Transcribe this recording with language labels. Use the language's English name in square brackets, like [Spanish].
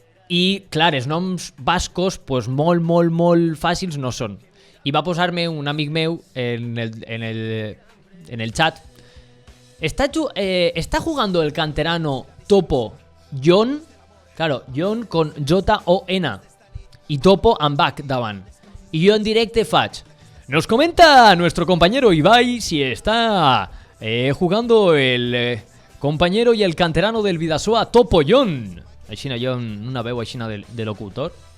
[Catalan] I, clar, els noms bascos, pues, molt fàcils no són. I va posar-me un amic meu en el chat. [Spanish] ¿Está jugando el canterano Topo Jon? Claro, Jon con J-O-N. Y Topo [Catalan] amb H davant. [Spanish] Y yo [Catalan] en directe faig. [Spanish] Nos comenta nuestro compañero Ibai si está jugando el compañero y el canterano del Bidasoa Topo Jon. [Catalan] Aixina jo una veu aixina de locutor.